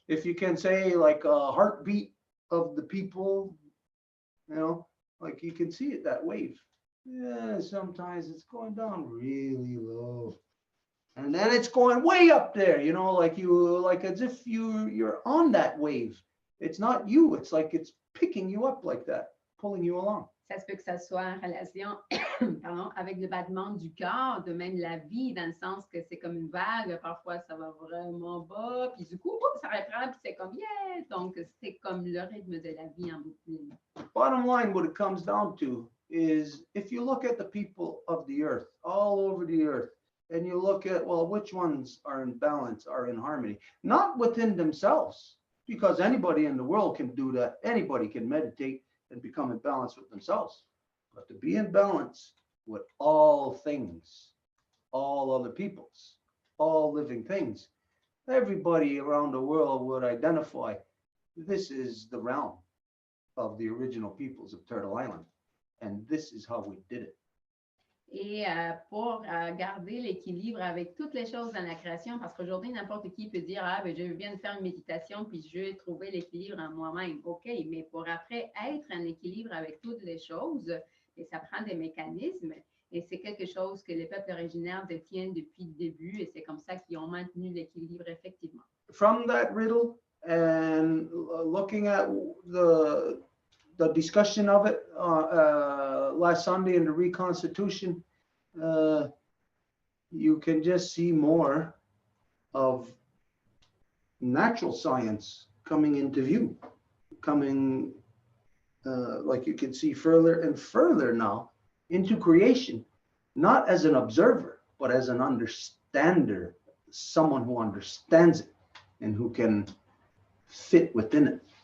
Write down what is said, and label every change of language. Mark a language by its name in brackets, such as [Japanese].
[English] If you can say like a heartbeat of the people, you know, like you can see it, that wave. Yeah, sometimes it's going down really low. And then it's going way up there, you know, like as if you're on that wave. It's not you, it's like it's picking you up like that, pulling you along. [French] Ça se peut que ça soit en relation pardon, avec le battement du cœur, de même la vie, dans le sens que c'est comme une vague, parfois ça va vraiment bas, puis du coup, ça reprend, puis c'est comme yeah! Donc, c'est comme le rythme de la vie en boucle. [English] Bottom line, what it comes down to is if you look at the people of the earth, all over the earth, and you look at, well, which ones are in balance, are in harmony, not within themselves, because anybody in the world can do that. Anybody can meditate and become in balance with themselves, but to be in balance with all things, all other peoples, all living things, everybody around the world would identify this is the realm of the original peoples of Turtle Island, and this is how we did it. [French] Et pour garder l'équilibre avec toutes les choses dans la création, parce qu'aujourd'hui, n'importe qui peut dire, ah, ben, je viens de faire une méditation, puis je vais trouver l'équilibre en moi-même. OK, mais pour après être en équilibre avec toutes les choses, et ça prend des mécanismes, et c'est quelque chose que les peuples originaires détiennent depuis le début, et c'est comme ça qu'ils ont maintenu l'équilibre effectivement. [English] From that riddle, and looking at the discussion of it last Sunday in the Reconstitution, you can just see more of natural science coming into view, coming like you can see further and further now into creation, not as an observer, but as an understander, someone who understands it and who can fit within it.